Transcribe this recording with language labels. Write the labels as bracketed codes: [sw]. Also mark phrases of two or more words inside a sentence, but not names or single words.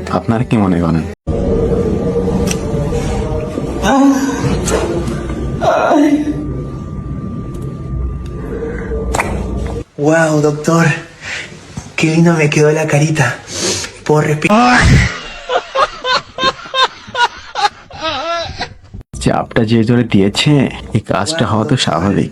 [bn] আপনারা কি মনে করেন? [es] Wow, doctor, qué lindo me quedó la carita. Puedo respirar. [bn] চাপটা যে জোরে দিয়েছে, এই কাজটা হওয়া তো স্বাভাবিক।